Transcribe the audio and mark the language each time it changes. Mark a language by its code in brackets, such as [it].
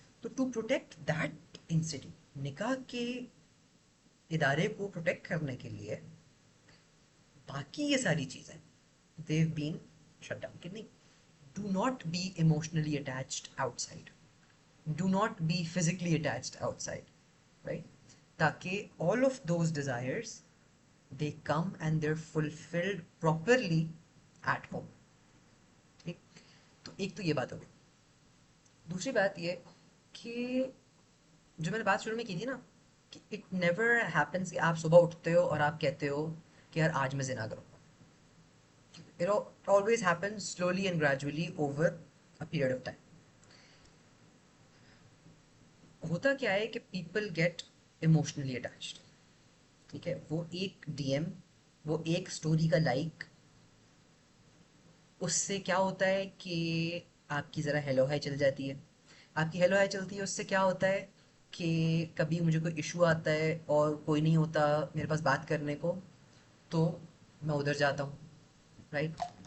[en] तो to protect that institute, [hi] निकाह के इदारे को प्रोटेक्ट करने के लिए, बाकी ये सारी चीज़ें [en] they've been shut down, [hi] कि नहीं, [en] do not be emotionally attached outside, do not be physically attached outside, right? ताकि all of those desires they come and they're fulfilled properly at home, ठीक? [hi] तो एक तो ये बात हो गई। दूसरी बात ये कि जो मैंने बात शुरू में की थी ना, कि [en] it never happens [hi] कि आप सुबह उठते हो और आप कहते हो कि यार आज मैं जिना करूँगा। [en] It always happens slowly and gradually over a period of time. [hi] होता क्या है कि [en] people get emotionally attached, [hi] ठीक है? वो एक DM, वो एक स्टोरी का लाइक, उससे क्या होता है कि आपकी ज़रा हेलो हाय चल जाती है। आपकी हेलो हाय चलती है, उससे क्या होता है कि कभी मुझे कोई इशू आता है और कोई नहीं होता मेरे पास बात करने को, तो मैं उधर जाता हूँ, राइट?